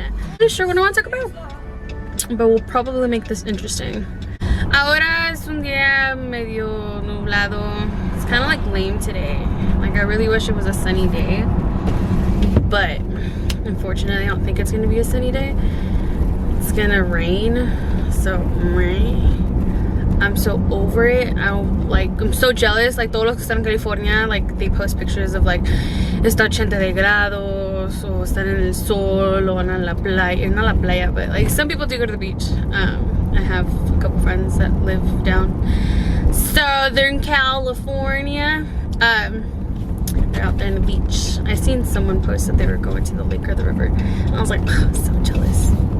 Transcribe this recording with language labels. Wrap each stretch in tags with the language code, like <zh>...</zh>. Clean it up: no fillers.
<en>I'm not sure what I want to talk about, but we'll probably make this interesting.</en> <es>Ahora es un día medio nublado.</es> <en>It's kind of like lame today. Like, I really wish it was a sunny day, but unfortunately I don't think it's gonna be a sunny day. It's gonna rain, so I'm so over it. I'm so jealous.</en> <es>Like, todos los que están en California, like,</es> <en>they post pictures of like</en> <es>está 80 de grados o están en el sol o en la playa.</es> <en>Not</en> <es>la playa,</es> <en>but like some people do go to the beach. I have a couple friends that live down Southern California. They're out there on the beach. I seen someone post that they were going to the lake or the river, and I was like, oh, so jealous.</en>